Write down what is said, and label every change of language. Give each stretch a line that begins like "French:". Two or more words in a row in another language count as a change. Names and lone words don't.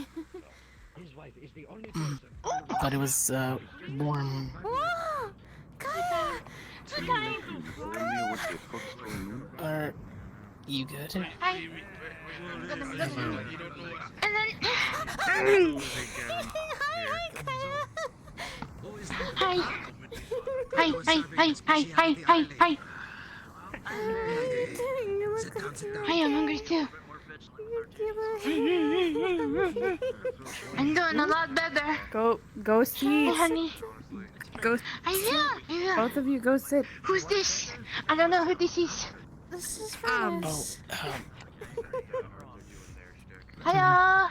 English: His wife is the only person. But it was warm. Whoa! Kaya! Kaya! what the fuck's going on? Are you good? Hi. You don't know what And then. Hello again. Hi, Kaya. Hi. Hi, hi, hi, hi, hi, hi, hi. Hi, I'm hungry too. I'm doing a lot better. Go see. Hey, honey. Go. I will. Both of you go sit. Who's this? I don't know who this is. This is Um, Vernus. Hiya.